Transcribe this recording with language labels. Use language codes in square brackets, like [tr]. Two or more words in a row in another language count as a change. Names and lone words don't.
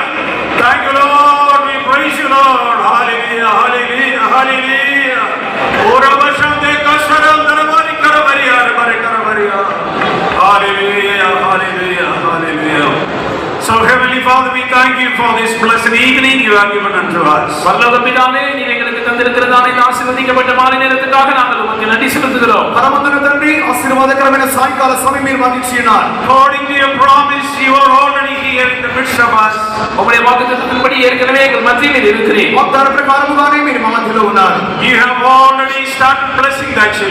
[en] Thank you, Lord. We praise you, Lord. Hallelujah, hallelujah, hallelujah. Ora bashande kasharam darabari karabariya, darabari karabariya. Hallelujah, hallelujah, hallelujah. So Heavenly Father, we thank you for this blessed evening you have given unto us. [ta] பரலோக பிதாவே, நீர் எங்களுக்கு தந்திருக்கிறதான இந்த ஆசீர்வதிக்கப்பட்ட மாலை நேரத்துக்காக நாங்கள் உமக்கு நன்றி செலுத்துகிறோம். [te] పరమందున తండ్రి ఆశీర్వాదకరమైన సాయంకాల సమయం మీరు మాకు ఇచ్చినారు. [en] According to your promise, you are already here in the midst of us. [ta] உம்முடைய வாக்குத்தத்தத்தின்படி ஏற்கனவே எங்கள் மத்தியில் இருக்கிறீர். [te] వాగ్దాన ప్రకారముగానే మీరు మా మధ్యలో ఉన్నారు. [en] You have already started blessing the